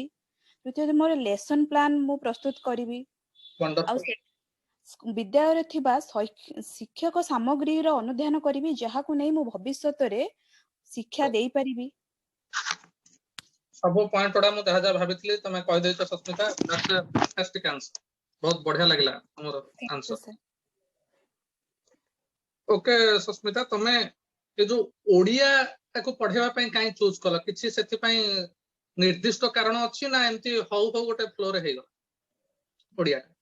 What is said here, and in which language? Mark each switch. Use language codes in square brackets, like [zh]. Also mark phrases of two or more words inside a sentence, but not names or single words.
[or] ତୃତୀୟତଃ ମୋର [en] lesson plan [or] ମୁଁ ପ୍ରସ୍ତୁତ କରିବି। ଆଉ [en] Wonderful. [or] ବିଦ୍ୟାଳୟରେ ଥିବା ଶିକ୍ଷକ ସାମଗ୍ରୀର ଅନୁଧ୍ୟାନ କରିବି, ଯାହାକୁ ନେଇ ମୁଁ ଭବିଷ୍ୟତରେ ଶିକ୍ଷା ଦେଇପାରିବି। ସବୁ ପଏଣ୍ଟ ଗୁଡା ମୁଁ ଯାହା ଯାହା ଭାବିଥିଲି ତମେ କହିଦେଇଛ ସସ୍ମିତା, [en] that's a fantastic answer. [or] ବହୁତ ବଢିଆ ଲାଗିଲା ତମର ଆନ୍ସର। [en] sir. [or] ଓକେ ସସ୍ମିତା, ତମେ ଏ ଯୋଉ ଓଡିଆ ତାକୁ ପଢେଇବା ପାଇଁ କାହିଁ ଚୁଜ କଲ? କିଛି ସେଥିପାଇଁ ନିର୍ଦ୍ଦିଷ୍ଟ କାରଣ ଅଛି ନା ଏମିତି ହଉ ହଉ ଗୋଟେ ଫ୍ଲୋରେ ହେଇଗଲା ଓଡିଆ?